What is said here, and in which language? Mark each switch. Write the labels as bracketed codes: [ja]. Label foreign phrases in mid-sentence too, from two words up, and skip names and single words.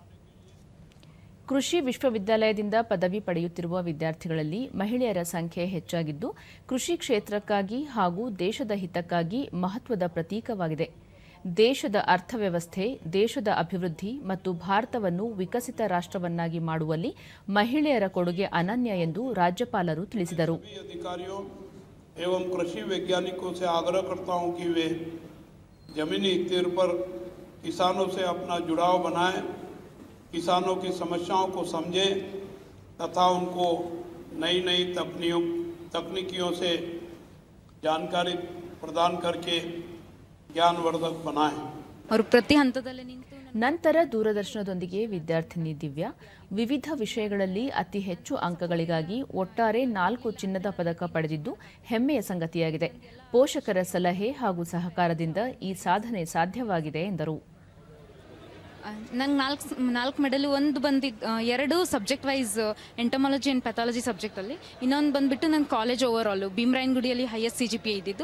[kn] ಕೃಷಿ ವಿಶ್ವವಿದ್ಯಾಲಯದಿಂದ ಪದವಿ ಪಡೆಯುತ್ತಿರುವ ವಿದ್ಯಾರ್ಥಿಗಳಲ್ಲಿ ಮಹಿಳೆಯರ ಸಂಖ್ಯೆ ಹೆಚ್ಚಾಗಿದ್ದು, ಕೃಷಿ ಕ್ಷೇತ್ರಕ್ಕಾಗಿ ಹಾಗೂ ದೇಶದ ಹಿತಕ್ಕಾಗಿ ಮಹತ್ವದ ಪ್ರತೀಕವಾಗಿದೆ. ದೇಶದ ಅರ್ಥವ್ಯವಸ್ಥೆ, ದೇಶದ ಅಭಿವೃದ್ಧಿ ಮತ್ತು ಭಾರತವನ್ನು ವಿಕಸಿತ ರಾಷ್ಟ್ರವನ್ನಾಗಿ ಮಾಡುವಲ್ಲಿ ಮಹಿಳೆಯರ ಕೊಡುಗೆ ಅನನ್ಯ ಎಂದು ರಾಜ್ಯಪಾಲರು ತಿಳಿಸಿದರು. [hi] एवं कृषि वैज्ञानिकों से आग्रह करता हूं कि वे जमीनी स्तर पर किसानों से अपना जुड़ाव बनाएं, किसानों की समस्याओं को समझें तथा उनको नई नई तकनीकियों से जानकारी प्रदान करके ज्ञानवर्धक बनाएं. और प्रति हंतदल्ली निंತು [kn] ನಂತರ ದೂರದರ್ಶನದೊಂದಿಗೆ ವಿದ್ಯಾರ್ಥಿನಿ ದಿವ್ಯಾ ವಿವಿಧ ವಿಷಯಗಳಲ್ಲಿ ಅತಿ ಹೆಚ್ಚು ಅಂಕಗಳಿಗಾಗಿ ಒಟ್ಟಾರೆ 4 ಚಿನ್ನದ ಪದಕ ಪಡೆದಿದ್ದು ಹೆಮ್ಮೆಯ ಸಂಗತಿಯಾಗಿದೆ. ಪೋಷಕರ ಸಲಹೆ ಹಾಗೂ ಸಹಕಾರದಿಂದ ಈ ಸಾಧನೆ ಸಾಧ್ಯವಾಗಿದೆ ಎಂದರು. ನಂಗೆ ನಾಲ್ಕು ಮೆಡಲು, ಒಂದು ಬಂದಿದ್ದು 2 [en] subject wise entomology and pathology [kn] ಸಬ್ಜೆಕ್ಟಲ್ಲಿ, ಇನ್ನೊಂದು ಬಂದುಬಿಟ್ಟು ನನ್ನ [en] college overall [kn] ಭೀಮರಾಯನಗುಡಿಯಲ್ಲಿ [en] highest CGPA [kn] ಇದ್ದಿದ್ದು.